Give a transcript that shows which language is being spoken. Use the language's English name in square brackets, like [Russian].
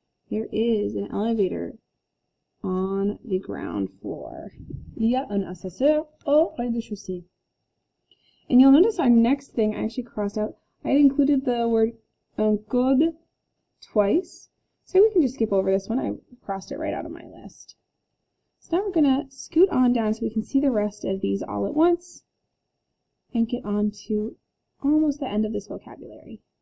[English] There is an elevator on the ground floor. [French] Il y a un ascenseur au rez-de-chaussée. [English] And you'll notice our next thing I actually crossed out. I had included the word un code twice. So we can just skip over this one. I crossed it right out of my list. So now we're going to scoot on down so we can see the rest of these all at once and get on to almost the end of this vocabulary.